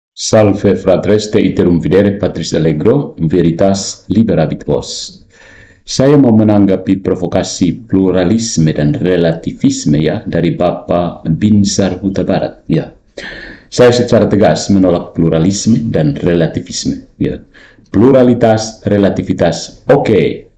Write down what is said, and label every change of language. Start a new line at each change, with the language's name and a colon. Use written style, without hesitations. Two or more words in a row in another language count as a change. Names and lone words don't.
Latin: Salve fratres te iterum videre Patris Allegro, veritas liberabit vos.
Indonesian: Saya mau menanggapi provokasi pluralisme dan relativisme ya dari Bapak Binsar Huta Barat. Ya, saya secara tegas menolak pluralisme dan relativisme. Ya, pluralitas, relativitas, oke.